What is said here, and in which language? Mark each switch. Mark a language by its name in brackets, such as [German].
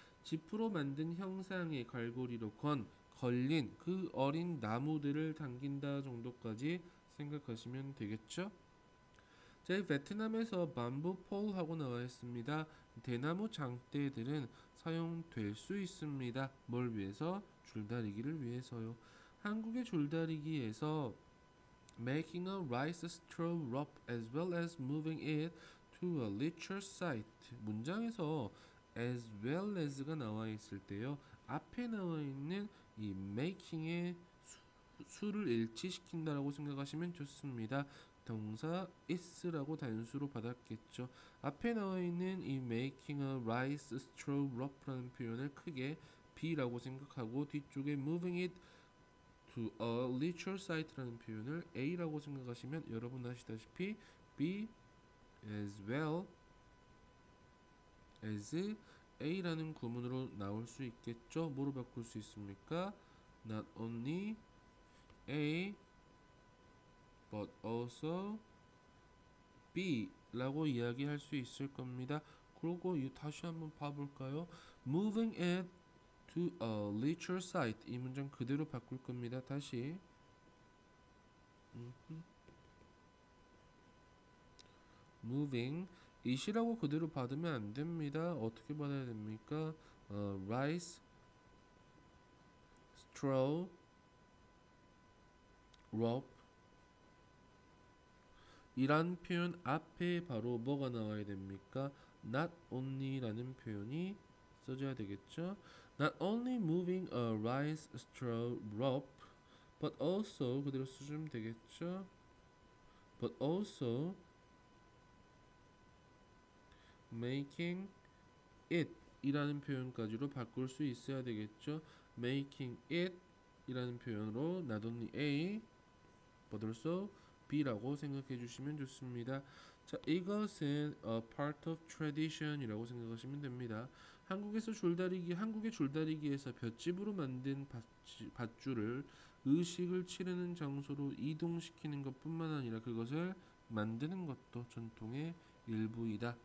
[Korean] 지프로 만든 형상의 갈고리로 걸린 그 어린 나무들을 당긴다 정도까지 생각하시면 되겠죠? 자, 이 베트남에서 밤부 폴하고 나와 있습니다. 대나무 장대들은 사용될 수 있습니다. 뭘 위해서? 줄다리기를 위해서요. 한국의 줄다리기에서 [English] making a rice straw rope as well as moving it to a leisure site [Korean] 문장에서 as well as가 나와 있을 때요. 앞에 나와 있는 이 making의 수를 일치시킨다라고 생각하시면 좋습니다. 동사 is라고 단수로 받았겠죠. 앞에 나와 있는 이 [English] making a rice straw rope [Korean] 라는 표현을 크게 B라고 생각하고 뒤쪽에 [English] moving it to a leisure site [Korean] 라는 표현을 A라고 생각하시면 여러분 아시다시피 B as well as A라는 구문으로 나올 수 있겠죠. 뭐로 바꿀 수 있습니까? [English] Not only A but also B [Korean] 라고 이야기할 수 있을 겁니다. 그리고 다시 한번 봐볼까요? [English] Moving it to a leisure site [Korean] 이 문장 그대로 바꿀 겁니다. 다시 moving it이라고 그대로 받으면 안 됩니다. 어떻게 받아야 됩니까? rice, straw, rope 이란 표현 앞에 바로 뭐가 나와야 됩니까? not only라는 표현이 써줘야 되겠죠. [English] Not only moving a rice straw rope, but also [Korean] 그대로 써주면 되겠죠. [English] But also making it [Korean] 이라는 표현까지로 바꿀 수 있어야 되겠죠. Making it 이라는 표현으로 not only A, but also B라고 생각해 주시면 좋습니다. 자, 이것은 a part of tradition이라고 생각하시면 됩니다. 한국의 줄다리기에서 볏짚으로 만든 밧줄을 의식을 치르는 장소로 이동시키는 것뿐만 아니라 그것을 만드는 것도 전통의 일부이다.